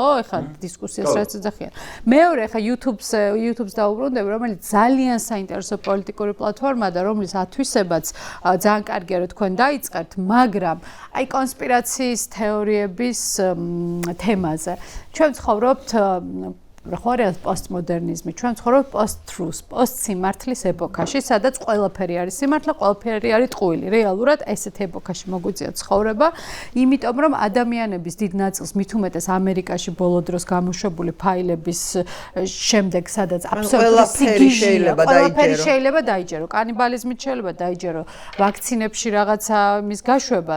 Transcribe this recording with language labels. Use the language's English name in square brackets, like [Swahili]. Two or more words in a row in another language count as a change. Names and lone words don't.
[Georgian] ეხლა დისკუსიას რაც ეძახიან. მეორე ეხლა YouTube-ს დაუბრუნდები, რომელიც ძალიან საინტერესო პოლიტიკური პლატფორმაა და რომლის ათვისებაც ძალიან კარგია რომ თქვენ დაიწყებთ, მაგრამ აი კონსპირაციის თეორიების თემაზე. ჩვენ ცხოვრობთ ხო არის პოსტმოდერნიზმი, ჩვენ ცხოვრობთ post-truth, post-სიმართლის ეპოქაში, სადაც ყველაფერი არის სიმართლე, ყველაფერი არის ტყუილი. რეალურად ესეთ ეპოქაში მოგვიწია ცხოვრება, იმიტომ რომ ადამიანების დიდ ნაწილს მით უმეტეს ამერიკაში ბოლო დროს გამოშვებული ფაილების შემდეგ, სადაც აბსოლუტურად სიგიჟეა, ყველაფერი შეიძლება დაიჯერო, კანიბალიზმით შეიძლება დაიჯერო, ვაქცინებში რაღაცა მის გაშვებაც.